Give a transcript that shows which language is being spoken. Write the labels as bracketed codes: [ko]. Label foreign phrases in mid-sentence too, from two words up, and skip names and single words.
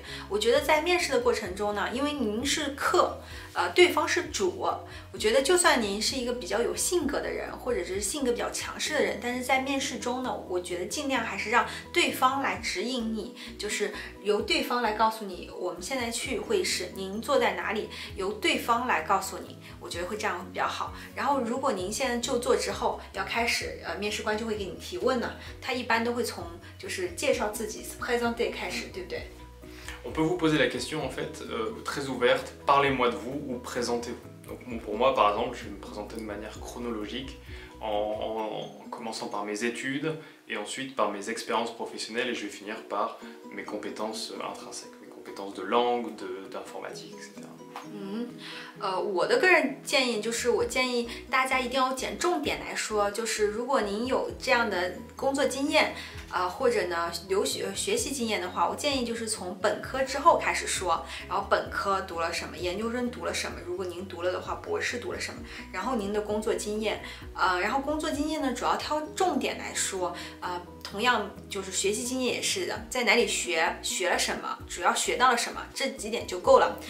[zh] 我觉得在面试的过程中呢，因为您是客，对方是主，我觉得就算您是一个比较有性格的人，或者是性格比较强势的人，但是在面试中呢，我觉得尽量还是让对方来指引你，就是由对方来告诉你，我们现在去会议室，您坐在哪里，由对方来告诉你，我觉得会这样比较好。然后如果您现在就坐之后要开始，面试官就会给你提问呢，他一般都会从就是介绍自己 présenter 开始，对不对 [fr] ？On peut vous poser la question en fait très ouverte, parlez-moi de vous ou présentez-vous. Donc pour moi par exemple, je vais me présenter de manière chronologique en commençant par mes études et ensuite par mes expériences professionnelles et je vais finir par mes compétences intrinsèques, mes compétences de langue, d'informatique, etc. [zh] 我的个人建议就是，我建议大家一定要捡重点来说，就是如果您有这样的工作经验，或者呢学习经验的话，我建议就是从本科之后开始说，然后本科读了什么，研究生读了什么，如果您读了的话，博士读了什么，然后您的工作经验，然后工作经验呢主要挑重点来说，同样就是学习经验也是的，在哪里学了什么，主要学到了什么，这几点就够了。